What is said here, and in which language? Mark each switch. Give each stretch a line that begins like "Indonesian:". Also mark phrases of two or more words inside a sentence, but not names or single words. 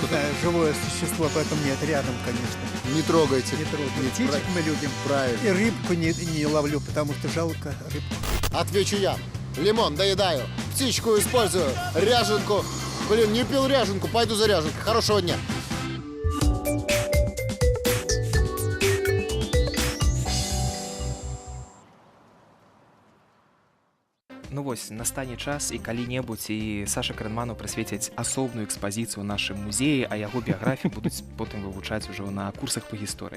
Russian: Да, живое существо, поэтому нет, рядом, конечно. Не трогайте. Не трудно. Не Птичек тра- мы любим. Правильно. И рыбку не ловлю, потому что жалко рыбку. Отвечу я. Лимон доедаю, птичку использую, ряженку. Блин, не пил ряженку, пойду за ряженкой. Хорошего дня.
Belarusian: Ну вось, настане час і калі-небудзь і Саша Крэнману прысвеціць асобную экспазіцыю ў нашым музеі, а яго біяграфію будуць потым вывучаць ужо на курсах па гісторыі.